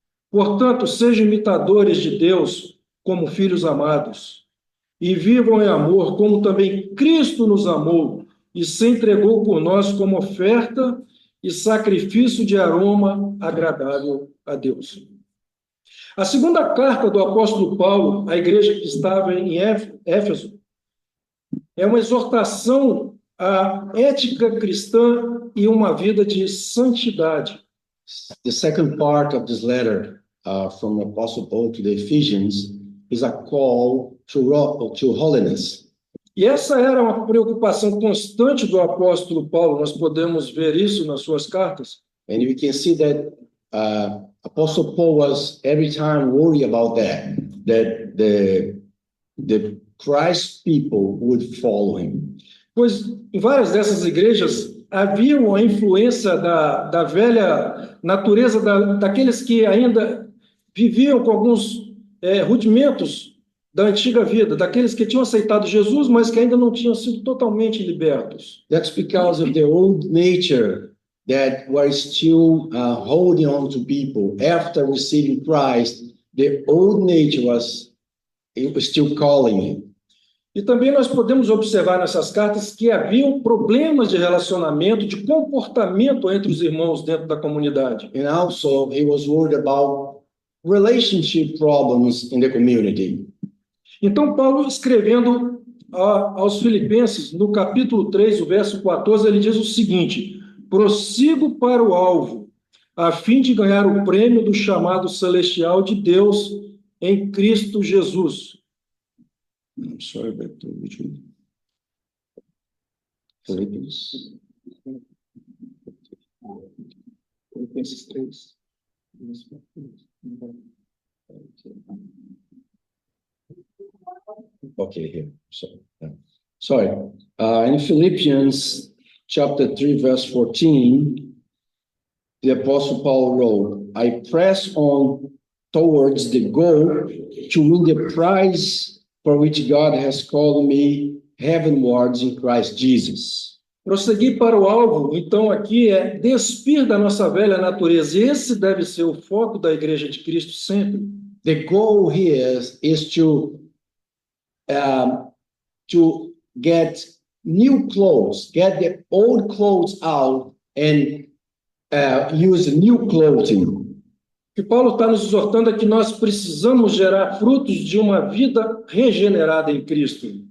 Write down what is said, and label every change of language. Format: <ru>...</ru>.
<pt>Portanto, sejam imitadores de Deus como filhos amados, e vivam em amor, como também Cristo nos amou e se entregou por nós como oferta e sacrifício de aroma agradável a Deus. A segunda carta do apóstolo Paulo à igreja que estava em Éfeso é uma exortação à ética cristã e uma vida de santidade.</pt> <en>The second part of this letter from the Apostle Paul to the Ephesians is a call to holiness.</en> <pt>E essa era uma preocupação constante do apóstolo Paulo, nós podemos ver isso nas suas cartas.</pt> <en>And we can see that Apostle Paul was every time worried about that the Christ people would follow him.</en> <pt>Pois em várias dessas igrejas havia uma influência da velha natureza daqueles que ainda viviam com alguns rudimentos da antiga vida, daqueles que tinham aceitado Jesus, mas que ainda não tinham sido totalmente libertos.</pt> <en>That's because of the old nature that was still holding on to people after receiving Christ. The old nature was still calling him.</en> <pt>E também nós podemos observar nessas cartas que haviam problemas de relacionamento, de comportamento entre os irmãos dentro da comunidade.</pt> <en>And also he was worried about relationship problems in the community.</en> <pt>Então, Paulo, escrevendo aos Filipenses, no capítulo 3, o verso 14, ele diz o seguinte: prossigo para o alvo, a fim de ganhar o prêmio do chamado celestial de Deus em Cristo Jesus.</pt> <en>I'm sorry, but which one?</en> <pt>Filipenses 3.</pt> <en>Okay, here. Sorry. In Philippians chapter 3, verse 14, the Apostle Paul wrote, I press on towards the goal to win the prize for which God has called me heavenwards in Christ Jesus.</en> <pt>Prosseguir para o alvo, então, aqui é despir da nossa velha natureza. Esse deve ser o foco da Igreja de Cristo sempre.</pt> <en>The goal here is to get new clothes, get the old clothes out and use new clothing.</en> <pt>O que Paulo está nos exortando é que nós precisamos gerar frutos de uma vida regenerada em Cristo.</pt>